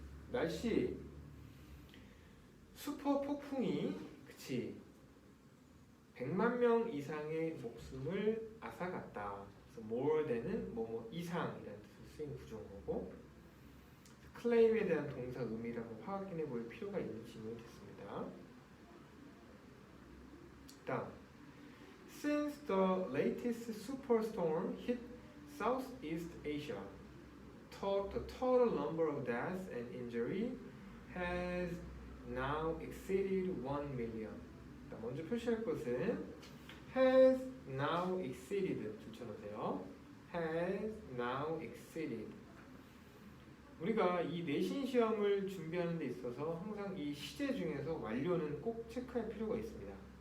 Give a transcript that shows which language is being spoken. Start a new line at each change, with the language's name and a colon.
Korean: 날씨 슈퍼 폭풍이 그치 100만 명 이상의 목숨을 앗아갔다. 그래서 more than은 뭐뭐 이상이라는 뜻으로 쓰인 구조인 거고 claim에 대한 동사 의미를 한번 확인해 볼 필요가 있는 지문이 됐습니다. 다음
English: Since the latest superstorm hit Southeast Asia, the total number of deaths and injury has now exceeded 1 million.
Korean: 먼저 표시할 것은
English: has now exceeded
Korean: 줄쳐놓으세요.
English: has now exceeded.
Korean: 우리가 이 내신 시험을 준비하는 데 있어서 항상 이 시제 중에서 완료는 꼭 체크할 필요가 있습니다.